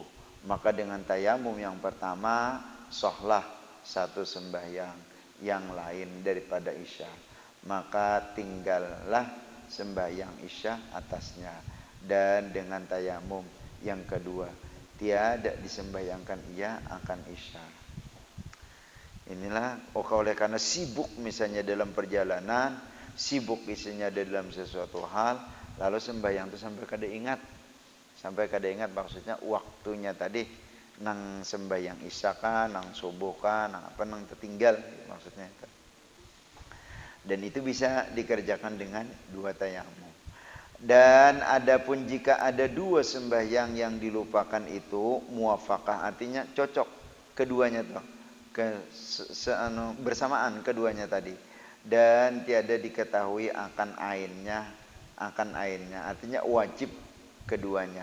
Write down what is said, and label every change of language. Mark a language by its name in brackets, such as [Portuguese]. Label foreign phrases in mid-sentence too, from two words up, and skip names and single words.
[Malay] Maka dengan tayamum yang pertama sahlah 1 sembahyang yang lain daripada isya, maka tinggallah sembahyang isya atasnya. Dan dengan tayamum yang kedua tiada disembahyangkan ia akan isya. [Indonesian] Inilah oleh karena sibuk misalnya dalam perjalanan, sibuk isinya dalam sesuatu hal, [Banjar] lalu sembahyang itu sampai kada ingat maksudnya waktunya tadi nang sembahyang isya kan, nang subuh kan, nang apa, nang tertinggal maksudnya itu. [Indonesian] Dan itu bisa dikerjakan dengan 2 tayamum. [Malay] Dan adapun jika ada 2 sembahyang yang dilupakan itu muwafaqah, artinya cocok keduanya tuh, bersamaan keduanya tadi, dan tiada diketahui akan ainnya, artinya wajib keduanya.